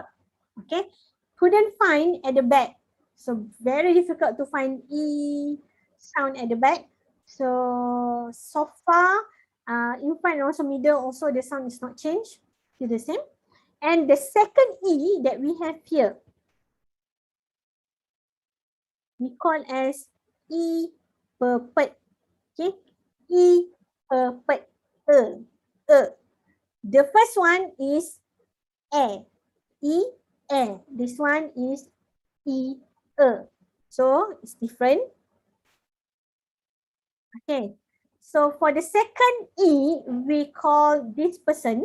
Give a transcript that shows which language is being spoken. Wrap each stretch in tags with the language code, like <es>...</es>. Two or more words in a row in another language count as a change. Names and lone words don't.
<en>Okay, couldn't find at the back. So very difficult to find E sound at the back. So far, in front also middle also the sound is not changed. Still the same. And the second E that we have here, we call as E pepet. Okay, E pepet. The first one is E. This one is E. So it's different. Okay. So for the second E, we call this person.</en>